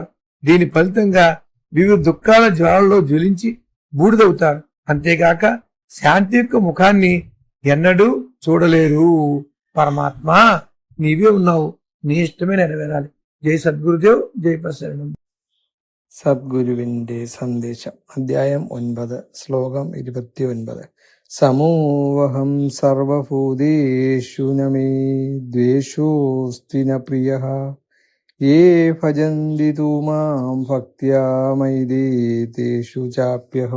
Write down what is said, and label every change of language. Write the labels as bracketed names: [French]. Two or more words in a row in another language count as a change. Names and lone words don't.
[Telugu] దీని ఫలితంగా వివిధ దుఃఖాల జ్వాలలో జ్వలించి బూడిదవుతారు. అంతేగాక శాంతి యొక్క ముఖాన్ని ఎన్నడూ చూడలేరు. పరమాత్మ నీవే ఉన్నావు, నీ ఇష్టమే నెరవేరాలి. జై సద్గురుదేవ్, జై ప్రసరణం. [Malayalam] സദ്ഗുരുവിന്റെ സന്ദേശം. അധ്യായം 9, ശ്ലോകം 29. [Sanskrit] സമൂഹം സർവഭൂതേഷു നമേ ദ്വേഷോസ്തി ന പ്രിയഃ യേ ഭജന്തി തു മാം ഭക്ത്യാ മൈ തേഷു ചാപ്യഹം.